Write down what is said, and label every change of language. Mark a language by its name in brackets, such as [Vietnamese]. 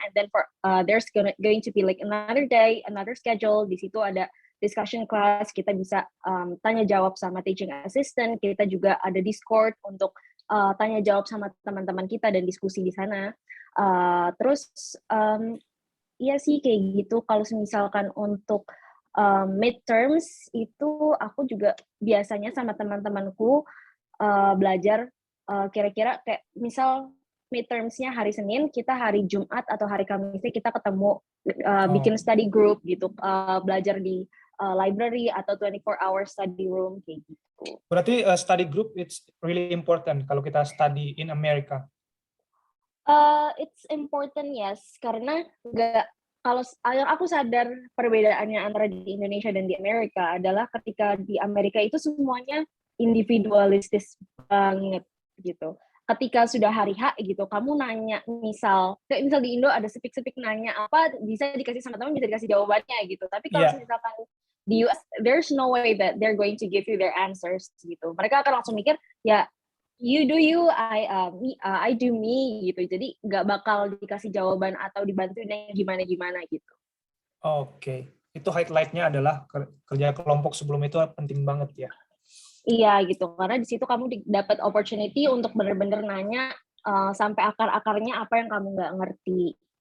[English] And then there's going to be like another day, another schedule. [Indonesian] Di situ ada discussion class, kita bisa tanya jawab sama teaching assistant. Kita juga ada Discord untuk tanya jawab sama teman-teman kita dan diskusi di sana. Terus iya sih kayak gitu. Kalau misalkan untuk midterms itu aku juga biasanya sama teman-temanku belajar kira-kira kayak misal midterms-nya hari Senin, kita hari Jumat atau hari Kamisnya kita ketemu bikin study group gitu, belajar di library atau 24-hour study room kayak gitu. Berarti [English] study group it's really important [Indonesian] kalau kita [English] study in America. It's important, yes, [Indonesian] karena kalau yang aku sadar perbedaannya antara di Indonesia dan di Amerika adalah ketika di Amerika itu semuanya individualistis banget gitu. Ketika sudah hari H gitu, kamu nanya kayak misal di Indo ada sepik-sepik nanya apa, bisa dikasih sama teman, bisa dikasih jawabannya gitu. Tapi kalau misalkan di US, [English] there's no way that they're going to give you their answers [Indonesian] gitu. Mereka akan langsung mikir, ya [English] you do you, I do me [Indonesian] gitu. Jadi nggak bakal dikasih jawaban atau dibantuin yang gimana-gimana gitu. Oke. Itu highlight-nya adalah kerja kelompok sebelum itu penting banget ya. Iya gitu, karena di situ kamu dapat opportunity untuk benar-benar nanya sampai akar-akarnya apa yang kamu nggak ngerti.